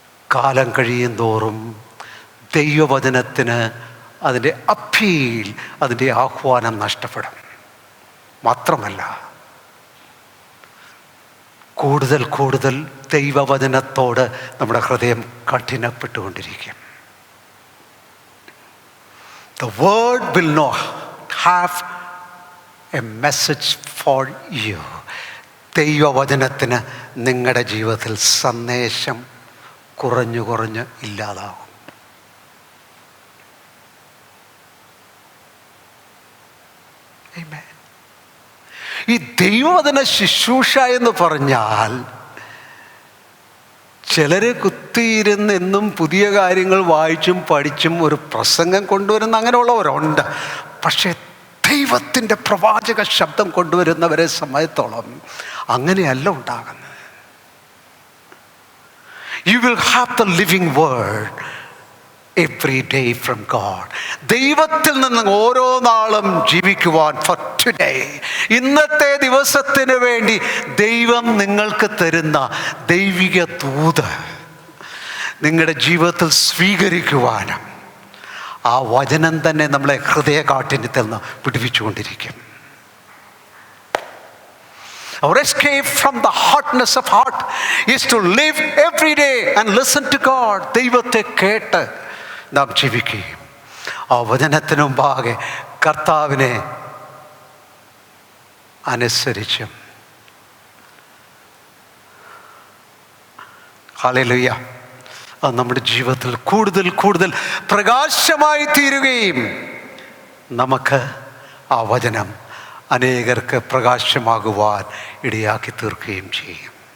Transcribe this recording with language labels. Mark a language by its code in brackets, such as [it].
[ml] കാലം കഴിയും തോറും ദൈവവചനത്തിന് അതിൻ്റെ അപ്പീൽ, അതിൻ്റെ ആഹ്വാനം നഷ്ടപ്പെടും. മാത്രമല്ല, കൂടുതൽ കൂടുതൽ ദൈവവചനത്തോട് നമ്മുടെ ഹൃദയം കഠിനപ്പെട്ടുകൊണ്ടിരിക്കും. [en] The word will not have a message for you. [ml] ദൈവവചനത്തിന് നിങ്ങളുടെ ജീവിതത്തിൽ സന്ദേശം കുറഞ്ഞു കുറഞ്ഞ് ഇല്ലാതാകും. ഈ ദൈവവചന ശുശ്രൂഷ എന്ന് പറഞ്ഞാൽ ചിലർ കുത്തിയിരുന്ന് എന്നും പുതിയ കാര്യങ്ങൾ വായിച്ചും പഠിച്ചും ഒരു പ്രസംഗം കൊണ്ടുവരുന്ന അങ്ങനെയുള്ളവരുണ്ട്. പക്ഷേ ദൈവത്തിൻ്റെ പ്രവാചക ശബ്ദം കൊണ്ടുവരുന്നവരെ സമയത്തോളം അങ്ങനെയല്ല ഉണ്ടാകുന്നത്. [en] You will have the living word every day from God. [ml] ദൈവത്തിൽ നിന്ന് ഓരോ നാളും ജീവിക്കുവാൻ [en] for today, [ml] ഇന്നത്തെ ദിവസത്തിന് വേണ്ടി ദൈവം നിങ്ങൾക്ക് തരുന്ന ദൈവിക ദൂത്, നിങ്ങളുടെ ജീവിതത്തിൽ സ്വീകരിക്കുവാനും ആ വചനം തന്നെ നമ്മളെ ഹൃദയകാഠിന്യത്തിൽ നിന്ന് വിടുവിച്ചുകൊണ്ടിരിക്കും. [en] Our escape from the hardness of heart is to live every day and listen to God. [ml] ദൈവത്തെ കേട്ട് നാം ജീവിക്കുകയും ആ വചനത്തിന് മുമ്പാകെ കർത്താവിനെ അനുസരിച്ചും. ഹല്ലേലൂയ. അത് നമ്മുടെ ജീവിതത്തിൽ കൂടുതൽ കൂടുതൽ പ്രകാശമായി തീരുകയും നമുക്ക് ആ വചനം അനേകർക്ക് പ്രകാശമാകുവാൻ ഇടയാക്കി തീർക്കുകയും ചെയ്യും.